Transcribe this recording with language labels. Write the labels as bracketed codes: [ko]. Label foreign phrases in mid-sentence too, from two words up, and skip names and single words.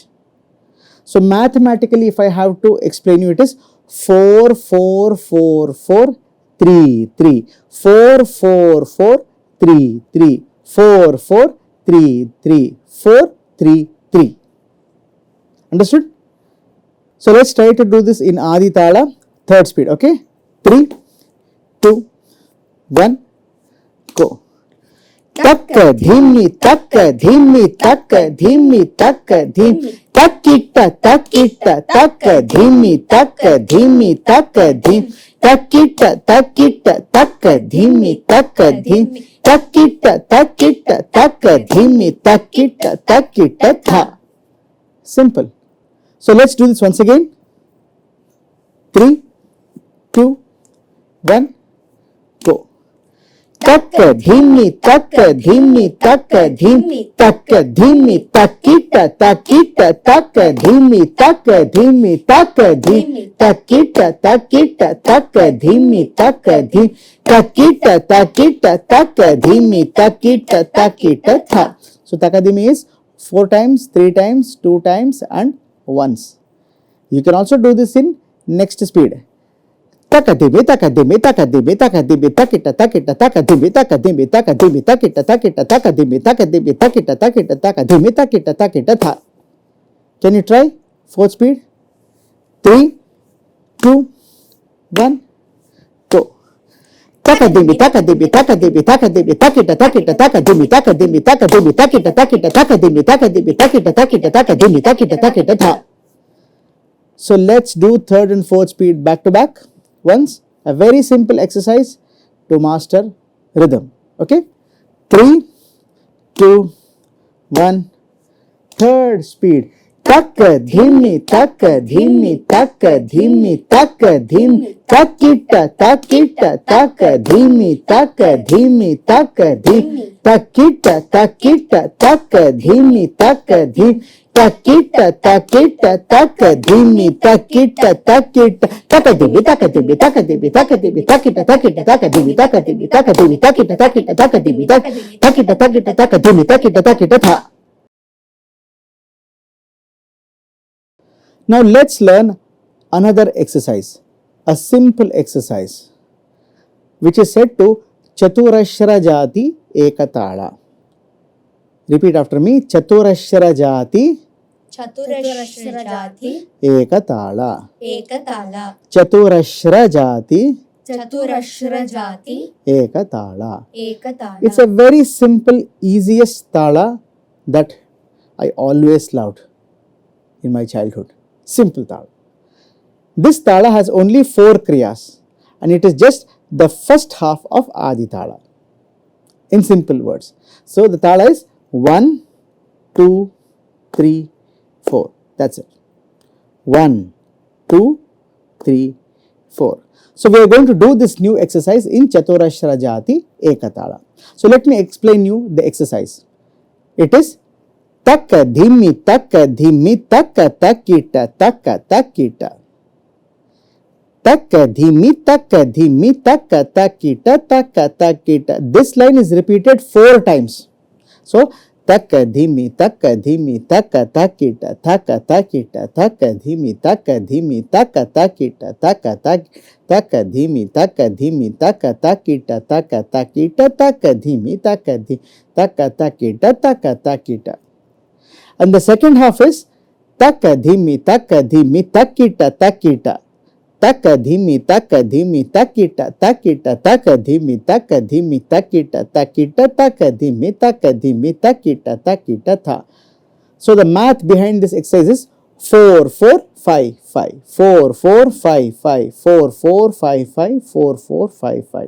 [en] So mathematically, if I have to explain you, it is 4 4 4 4 3 3 4 4 4 3 3 4 4 3 3 4 3 3. Understood? So let's try to do this in Adi Tala, third speed. Okay, 3 2 1 go. Takka dhimi takka dhimi takka dhimi takka dhimi takita takita takka dhimi takka dhimi takka dhimi takita takita takka dhimi takka dhimi takita takita takka dhimi takita takita tha. Simple. So let's do this once again. 3 2 1 go. Takka dhimi takka dhimi takka dhimi takka dhimi takita takita takka dhimi takka dhimi takka dhimi takita takita takka dhimi takka dhimi takita takita takka dhimi takita takita tha. So takadhimi is 4 times, 3 times, 2 times, and once. You can also do this in next speed. Takadhimi takadhimi takadhimi takadhimi takita takita takadhimi takadhimi takadhimi takita takita takadhimi takadhimi takita takita takadhimi takita takita tha. Can you try? 4th speed. 3 2 1 go. Takadhimi takadhimi takadhimi takadhimi takita takita takadhimi takadhimi takadhimi takita takita takadhimi takadhimi takita takita takadhimi takita takita tha. So let's do 3rd and 4th speed back to back. Once, a very simple exercise to master rhythm. Okay, 3 2 1 3rd speed. Takka dhimi takka dhimi takka dhimi takka dhimi takita takita takka dhimi takka dhimi takka dhimi takita takita takka dhimi takka dhimi takita takita takka dhimi takita takita takadhimi takadhimi takadhimi takadhimi takita takita takadhimi takadhimi takadhimi takita takita takadhimi takita takita takadhimi takita takita tha. Now let's learn another exercise, a simple exercise, which is said to Chaturashra Jati Ekatala. Repeat after me. Chaturashra Jati Chaturashra jati Ekatala. ekatala. Chaturashra Jati Chaturashra jati Ekatala. ekatala. It's a very simple, easiest tala that I always loved in my childhood. Simple tala. This tala has only 4 kriyas, and it is just the first half of Adi Tala. In simple words. So the tala is 1 2 3 4. That's it. 1 2 3 4. So we are going to do this new exercise in Chaturashra Jati Ekatala. So let me explain you the exercise. It is takka dhimi takka dhimi takka takita takka takita. Takka dhimi takka dhimi takka takita takka takita. This line is repeated 4 times. So takka dhimi takka dhimi takka takita takka takita takka dhimi takka dhimi takka takita takka takka dhimi takka dhimi takka takita takka takita takka dhimi takka takka takita takka takita. And the second half is takka dhimi takita takita taka dhimi taka dhimi takita takita taka dhimi taka dhimi takita takita taka dhimi takita takita tha. So the math behind this exercise is 4 4 5 5 4 4 5 5 4 4 5 5 4 4 5 5.